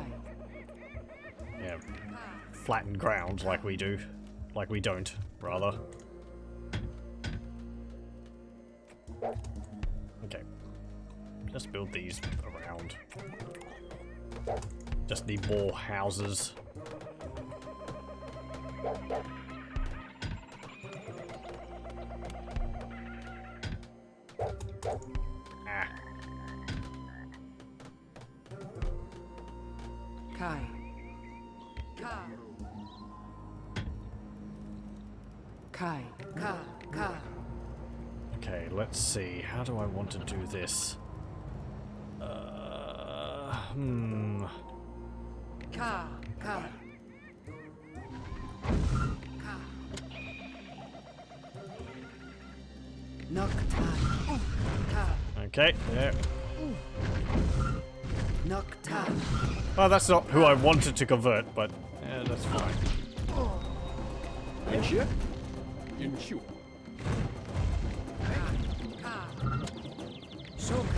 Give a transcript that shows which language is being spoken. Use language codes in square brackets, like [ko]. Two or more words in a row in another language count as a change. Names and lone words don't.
[en] yeah, flattened ground like we do. Like we don't, rather. Okay. Just build these around. Just need more houses. Ah. Kai. Ka. Kai. Ka. Ka. Okay, let's see. How do I want to do this? Ka. Ka. Ka. Noctai. Ka. Okay, there. Noctai. Well, that's not who I wanted to convert, but yeah, that's fine. Shoka.